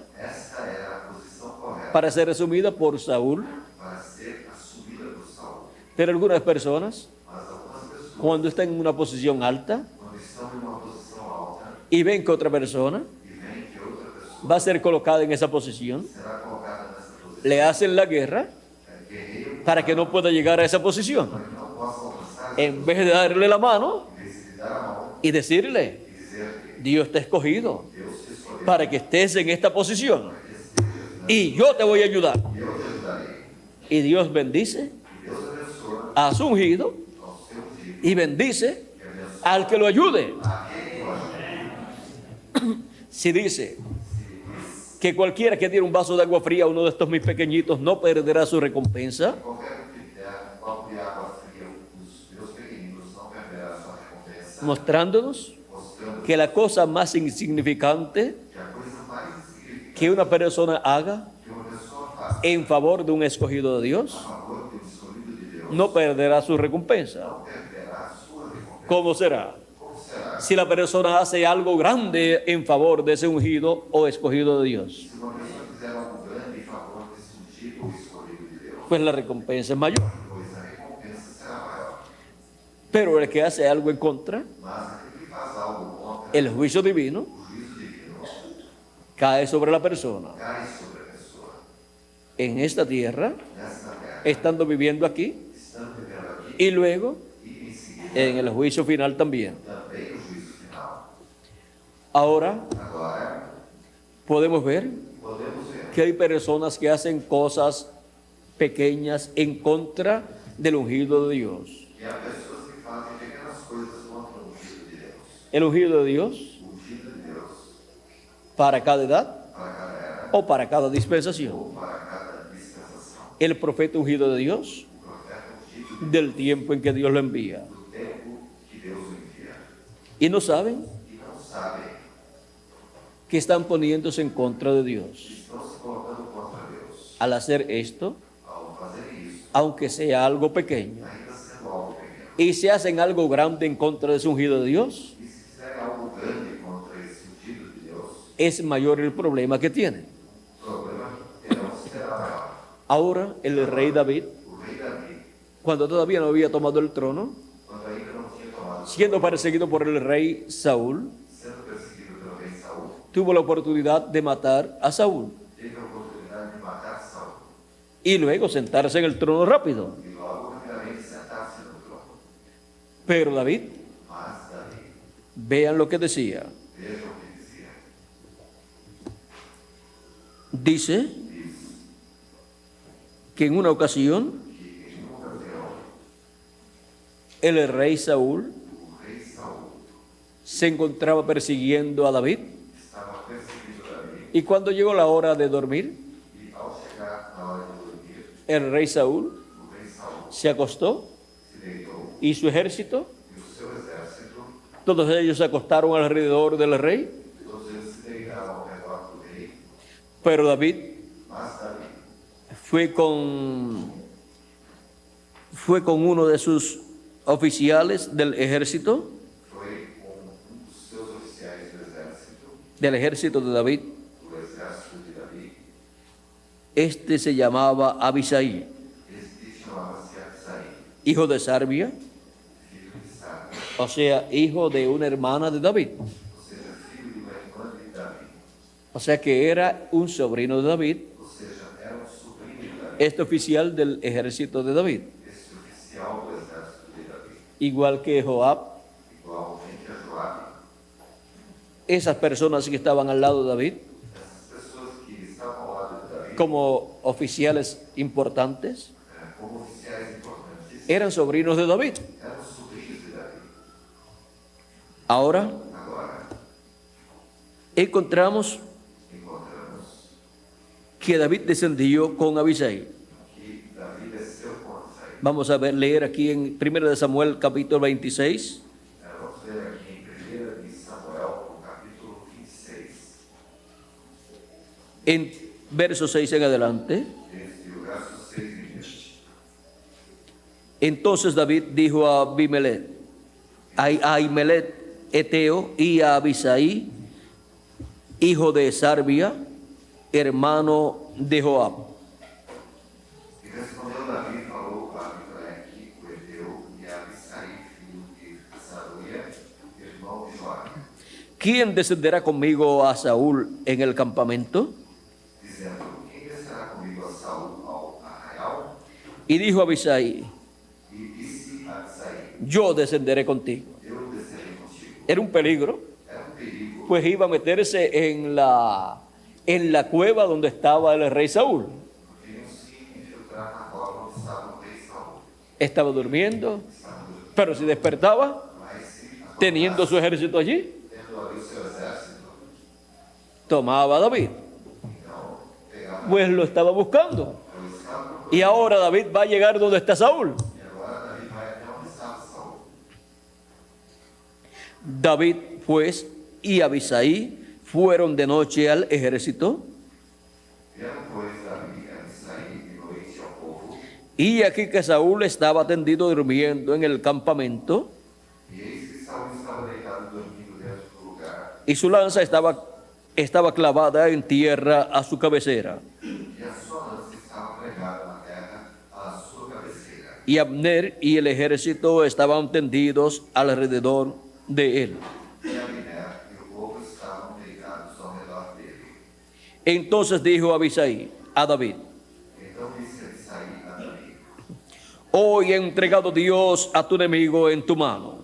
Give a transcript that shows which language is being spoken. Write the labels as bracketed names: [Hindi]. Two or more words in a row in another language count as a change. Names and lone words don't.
[Portuguese] Esta era a posição correta [Spanish] para ser asumida por Saúl, [Portuguese] para ser assumida por Saul. [Spanish] pero algunas personas, [Portuguese] Mas algumas pessoas, [Spanish] cuando están en una posición alta [Portuguese] quando estão em uma posição alta [Spanish] y ven que otra persona [Portuguese] e veem que outra pessoa [Spanish] va a ser colocada en esa posición, [Portuguese] será colocada nessa posição, [Spanish] le hacen la guerra [Portuguese] guerreiro [Spanish] para que no pueda llegar a esa posición. [Portuguese] para que não possa alcançar, [Spanish] En vez de darle la mano [Portuguese] em vez de dar a mão [Spanish] y decirle: [Portuguese] e dizer-lhe, [Spanish] Dios te ha escogido [Portuguese] Deus te escolheu, [Spanish] para que estés en esta posición y yo te voy a ayudar. [Portuguese] eu te ajudarei. [Spanish] Y Dios bendice [Portuguese] E Deus abençoa [Spanish] a su ungido [Portuguese] ao seu filho [Spanish] y bendice [Portuguese] e abençoa [Spanish] al que lo ayude. [Portuguese] aquele que o ajude. [Spanish] Si dice que cualquiera que diera un vaso de agua fría a uno de estos mis pequeñitos no perderá su recompensa, [Portuguese] Qualquer um que der um copo de água fria, os meus pequeninos não perderá sua recompensa, [Spanish] mostrándonos [Portuguese] mostrando [Spanish] que la cosa más insignificante [Portuguese] que a coisa mais insignificante [Spanish] que una persona haga [Portuguese] que uma pessoa faz [Spanish] en favor de un escogido de Dios [Portuguese] a favor de um escolhido de Deus [Spanish] no perderá su recompensa. [Portuguese] não perderá sua recompensa. [Spanish] ¿Cómo será? [Portuguese] Como será? [Spanish] Si la persona hace algo grande en favor de ese ungido o escogido de Dios, [Portuguese] Se uma pessoa fizer algo grande em favor desse ungido ou escolhido de Deus, [Spanish] pues la recompensa es mayor. [Portuguese] pois a recompensa será maior. [Spanish] Pero el que hace algo en contra, [Portuguese] Mas aquele que faz algo contra [Spanish] el juicio divino [Portuguese] o juízo divino [Spanish] cae sobre la persona [Portuguese] cai sobre a pessoa. [Spanish] en esta tierra, [Portuguese] Nesta terra, [Spanish] estando viviendo aquí, [Portuguese] estando vivendo aqui, [Spanish] y luego [Portuguese] e em seguida [Spanish] en el juicio final también. [Portuguese] também o juízo final. [Spanish] Ahora [Portuguese] Agora, [Spanish] podemos ver [Portuguese] podemos ver [Spanish] que hay personas que hacen cosas pequeñas en contra del ungido de Dios. [Portuguese] que há pessoas que fazem pequenas coisas contra o ungido de Deus. [Spanish] El ungido de Dios [Portuguese] O ungido de Deus [Spanish] para cada edad [Portuguese] para cada era [Spanish] o para cada dispensación. [Portuguese] ou para cada dispensação. [Spanish] El profeta ungido de Dios [Portuguese] O profeta ungido [Spanish] del tiempo en que Dios lo envía. [Portuguese] do tempo que Deus o envia. [Spanish] Y no saben [Portuguese] E não sabem [Spanish] que están poniéndose en contra de Dios. [Portuguese] que estão se colocando contra Deus. [Spanish] Al hacer esto, [Portuguese] Ao fazer isso, [Spanish] aunque sea algo pequeño, [Portuguese] ainda sendo algo pequeno, [Spanish] y se hacen algo grande en contra de su ungido de Dios, [Portuguese] E se fizerem algo grande contra esse ungido de Deus, [Spanish] es mayor el problema que tienen. [Portuguese] o problema terão será maior. [Spanish] Ahora el rey David, [Portuguese] O rei Davi, [Spanish] cuando todavía no había tomado el trono, [Portuguese] quando ainda não tinha tomado, [Spanish] siendo perseguido por el rey Saúl, [Portuguese] sendo perseguido pelo rei Saul, [Spanish] tuvo la oportunidad de matar a Saúl [Portuguese] teve a oportunidade de matar Saul [Spanish] y luego sentarse en el trono rápido. [Portuguese] e logo rapidamente sentar-se no trono. [Spanish] Pero David, [Portuguese] Mas Davi, [Spanish] vean lo que decía, [Portuguese] vejam o que dizia, [Spanish] dice [Portuguese] diz [Spanish] que en una ocasión [Portuguese] que em uma ocasião [Spanish] el rey Saúl [Portuguese] o rei Saul [Spanish] se encontraba persiguiendo a David [Portuguese] estava perseguindo Davi [Spanish] y cuando llegó la hora de dormir, [Portuguese] e ao chegar na hora de dormir, [Spanish] el rey Saúl [Portuguese] o rei Saul [Spanish] se acostó [Portuguese] se deitou [Spanish] y su ejército, [Portuguese] e o seu exército, [Spanish] todos ellos se acostaron alrededor del rey, [Portuguese] todos eles se deitaram ao redor do rei, [Spanish] pero David [Portuguese] mas Davi [Spanish] fue con uno de sus oficiales del ejército [Portuguese] foi com dos seus oficiais [Spanish] del ejército de David. [Portuguese] do exército de Davi. [Spanish] Este se llamaba Abisai, [Portuguese] Este chamava-se Abisai, [Spanish] hijo de Sarbia, [Portuguese] filho de Sabe, [Spanish] o sea, hijo de una hermana de David. [Portuguese] ou seja, filho de uma irmã de Davi, [Spanish] O sea que era un sobrino de David, [Portuguese] ou seja, era sobrinho de Davi, [Spanish] este oficial del ejército de David, [Portuguese] esse oficial do exército de Davi, [Spanish] igual que Joab. [Portuguese] igualmente a Joabe. [Spanish] Esas personas que estaban al lado de David, [Portuguese] Essas pessoas que estavam ao lado de Davi, [Spanish] como oficiales importantes, [Portuguese] como oficiais importantes, [Spanish] eran sobrinos de David. [Portuguese] eram sobrinhos de Davi. [Spanish] Ahora [Portuguese] Agora, [Spanish] encontramos [Portuguese] encontramos [Spanish] que David descendió con Abisai. [Portuguese] que Davi desceu com Abisai. [Spanish] Vamos a leer aquí en 1 de Samuel capítulo 26, [Portuguese] Vamos ler aqui em 1 de Samuel, no capítulo 26, [Spanish] en verso 6 en adelante. [Portuguese] desde o verso 6 em diante. [Spanish] Entonces David dijo a Ahimelech Eteo y a Abisai, hijo de Sarbia, hermano de Joab. [Portuguese] E respondeu Davi e falou a Abimelech, o Eteu, e a Abisai, filho de Saruia, irmão de Joabe, [Spanish] ¿Quién descenderá conmigo a Saúl en el campamento? [Portuguese] dizendo: Quem descerá comigo a Saul ao arraial? [Spanish] Y dijo Abisai, [Portuguese] E disse a Abisai: [Spanish] yo descenderé contigo. [Portuguese] Eu descerei contigo. [Spanish] Era un peligro, [Portuguese] Era perigo, [Spanish] pues iba a meterse en la cueva donde estaba el rey Saúl. [Portuguese] porque iam se infiltrar na cova onde estava o rei Saul. [Spanish] Estaba durmiendo, [Portuguese] Estava dormindo, [Spanish] pero si despertaba, [Portuguese] mas se [Spanish] teniendo su ejército allí, [Portuguese] tendo ali o seu exército, [Spanish] tomaba a David, [Portuguese] então pegava [Spanish] pues lo estaba buscando. [Portuguese] o escravo. [Spanish] Y ahora David va a llegar donde está Saúl. [Portuguese] E agora Davi vai até onde estava Saul. [Spanish] David, pues, y Abisai fueron de noche al ejército, [Portuguese] Vieram, pois, Davi e Abisai de noite ao povo, [Spanish] y aquí que Saúl estaba tendido durmiendo en el campamento, [Portuguese] e eis que Saul estava deitado dormindo dentro do lugar, [Spanish] y su lanza estaba clavada en tierra a su cabecera. [Portuguese] e a sua lança estava pregada na terra à sua cabeceira. [Spanish] Y Abner y el ejército estaban tendidos alrededor de él. [Portuguese] E Abner e o povo estavam deitados ao redor dele. [Spanish] Entonces dijo Abisai a David, [Portuguese] Então disse Abisai a Davi: [Spanish] hoy he entregado Dios a tu enemigo en tu mano.